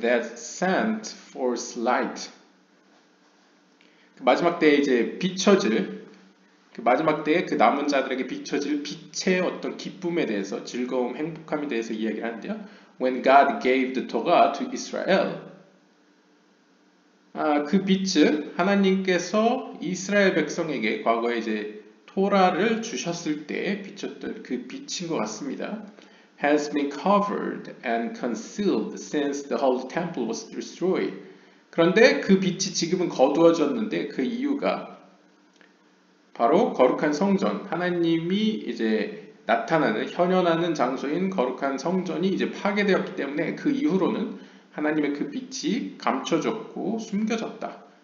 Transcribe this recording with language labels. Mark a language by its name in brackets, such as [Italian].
[English] That sent forth light [Korean] 그 마지막 때에 이제 비춰질 그 마지막 때에 그 남은 자들에게 비춰질 빛의 어떤 기쁨에 대해서 즐거움, 행복함에 대해서 이야기를 하는데요. [English] When God gave the Torah to Israel [Korean] 그 빛은 하나님께서 이스라엘 백성에게 과거에 이제 토라를 주셨을 때 비쳤던 그 빛인 것 같습니다. [English] Has been covered and concealed since the holy temple was destroyed. [Korean] 그런데 그 빛이 지금은 거두어졌는데 그 이유가 바로 거룩한 성전, 하나님이 이제 나타나는, 현현하는 장소인 거룩한 성전이 이제 파괴되었기 때문에 그 이후로는 하나님의 그 빛이 감춰졌고 숨겨졌다.